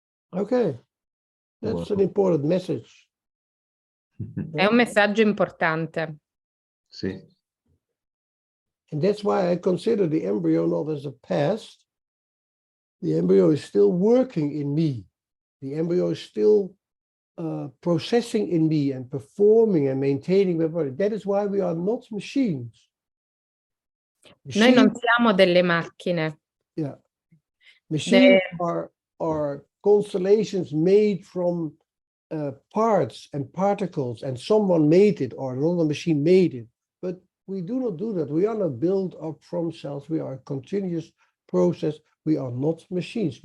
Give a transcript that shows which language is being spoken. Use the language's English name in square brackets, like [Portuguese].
[English] Okay, that's an important message. [Italian] È un messaggio importante. Sì. [English] And that's why I consider the embryo not as a past. The embryo is still working in me. The embryo is still processing in me and performing and maintaining my body. That is why we are not machines. [Italian] Noi non siamo delle macchine. [English] Yeah. Machines The- are constellations made from parts and particles, and someone made it, or another machine made it. But we do not do that. We are not built up from cells. We are a continuous process. We are not machines.